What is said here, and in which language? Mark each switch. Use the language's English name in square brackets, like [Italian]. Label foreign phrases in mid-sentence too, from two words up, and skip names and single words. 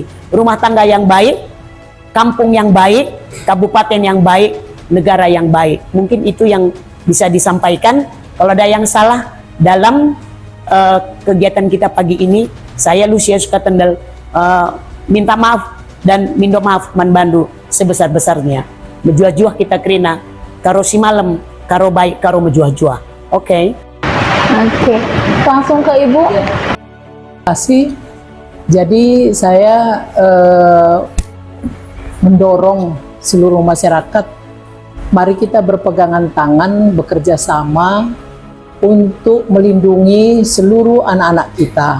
[Indonesian] Rumah tangga yang baik, kampung yang baik, kabupaten yang baik, negara yang baik. Mungkin itu yang bisa disampaikan. Kalau ada yang salah dalam kegiatan kita pagi ini, saya Lucia Sukatendel minta maaf dan [Batak Karo] mindo maaf manbandu [Indonesian] sebesar-besarnya. [Batak Karo] Mejuah-juah kita kerina, Karo Simalem, Karo baik, Karo mejuah-juah. [Indonesian] Oke. Langsung ke Ibu. Terima kasih. Jadi saya mendorong seluruh masyarakat, mari kita berpegangan tangan, bekerja sama untuk melindungi seluruh anak-anak kita.